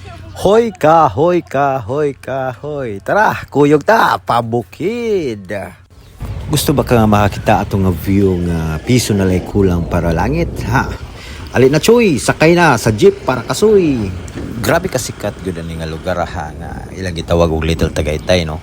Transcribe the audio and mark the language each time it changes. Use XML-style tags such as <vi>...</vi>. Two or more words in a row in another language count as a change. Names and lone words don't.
<ceb>Hoy ka, hoy ka, hoy ka, hoy. Tara, kuyog ta, pabukid. Gusto ba ka nga makakita atong nga view nga piso na lay kulang para langit, ha? Ali na choy, sakay na sa jeep para kasoy. Grabe ka sikat gyud ani nga lugar ha nga ilang gitawag og Little Tagaytay no.</ceb>